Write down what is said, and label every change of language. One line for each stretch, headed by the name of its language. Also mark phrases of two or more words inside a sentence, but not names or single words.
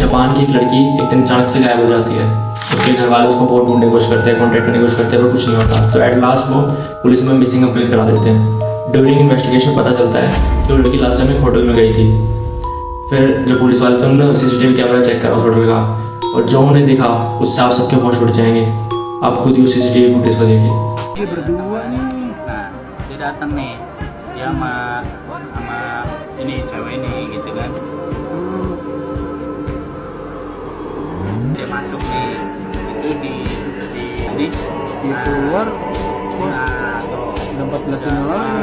Hindi: जापान की एक लड़की एक दिन अचानक से गायब हो जाती है। उसके घर वाले उसको बहुत ढूंढने की कोशिश करते हैं, कॉन्टेक्ट करने की कोशिश करते हैं, पर कुछ नहीं होता। तो
English: at last
Hindi: वो पुलिस में
English: missing complaint
Hindi: करा देते हैं।
English: during investigation
Hindi: पता चलता है कि वो लड़की
English: last time
Hindi: एक होटल में गई थी। फिर जो पुलिस वाले थे उन्होंने
English: CCTV camera
Hindi: चेक करा उस होटल का, और जो उन्हें दिखा उससे आप सबके होश उड़ जाएंगे। आप खुद ही उस
English: CCTV footage
Hindi: को देखिए।
Indonesian: Dia berdua nih. Nah, dia datang nih. Dia sama ini cewek ini gitu kan. Dia masuk nih. Itu di ini keluar tuh 14 yang lalu.